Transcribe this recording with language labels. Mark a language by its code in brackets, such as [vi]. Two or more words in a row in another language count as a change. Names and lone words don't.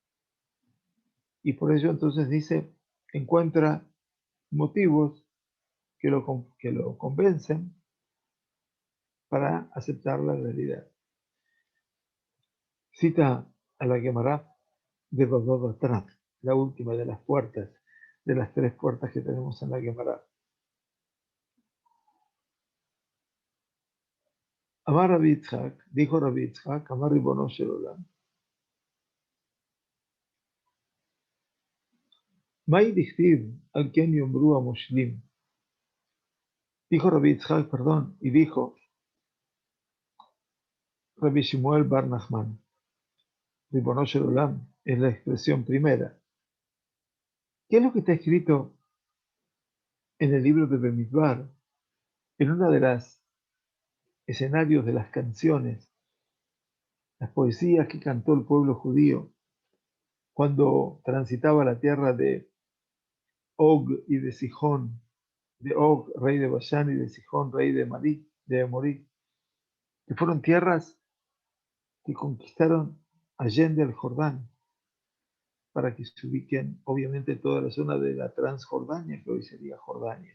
[es] Y por ello entonces dice, encuentra motivos que lo convencen para aceptar la realidad. Cita a la Gemara de Baba Batra, la última de las puertas, de las 3 puertas que tenemos en la Gemara. [arc] אמר רבי יצחק, dijo Rabbi Yitzhak, אמר רבונו של עולם, מאי דכתיב על כן יאמרו המושלים. [es] Dijo Rabbi Yitzhak, perdón, y dijo Rabbi Shmuel Bar Nachman, [he] רבונו של עולם, [es] es la expresión primera. ¿Qué es lo que está escrito en el libro de Bemidbar? En una de las escenarios de las canciones, las poesías que cantó el pueblo judío cuando transitaba la tierra de Og y de Sihón, de Og, rey de Basán, y de Sihón, rey de Amorí, que fueron tierras que conquistaron allende al Jordán, para que se ubiquen, obviamente, toda la zona de la Transjordania, que hoy sería Jordania.